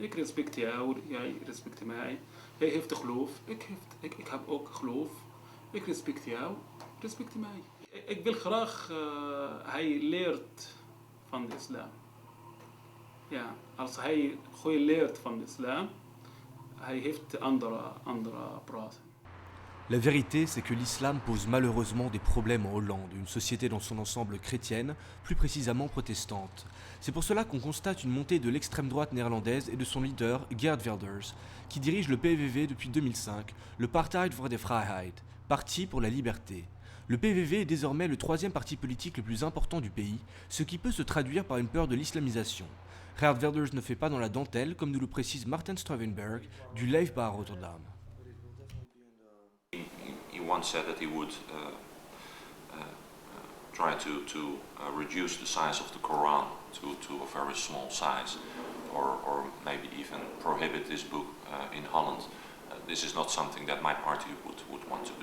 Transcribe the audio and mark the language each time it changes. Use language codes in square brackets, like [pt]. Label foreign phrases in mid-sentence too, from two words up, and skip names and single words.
[nl] Ik respect jou, jij respecteert mij. Jij heeft geloof, ik heb ook geloof. Ik respect jou, respecteer mij. Ik wil graag hij leert van de islam. Ja, als hij goed leert van de islam, hij heeft andere praten. [fr] La vérité, c'est que l'islam pose malheureusement des problèmes en Hollande, une société dans son ensemble chrétienne, plus précisément protestante. C'est pour cela qu'on constate une montée de l'extrême droite néerlandaise et de son leader, Geert Wilders, qui dirige le PVV depuis 2005, le Partij voor de Vrijheid, Parti pour la liberté. Le PVV est désormais le troisième parti politique le plus important du pays, ce qui peut se traduire par une peur de l'islamisation. Geert Wilders ne fait pas dans la dentelle, comme nous le précise Martin Struivenberg du Leefbaar Rotterdam. [en] He once said that he would try to reduce the size of the Quran to a very small size, or maybe even prohibit this book in Holland. This is not something that my party would want to do.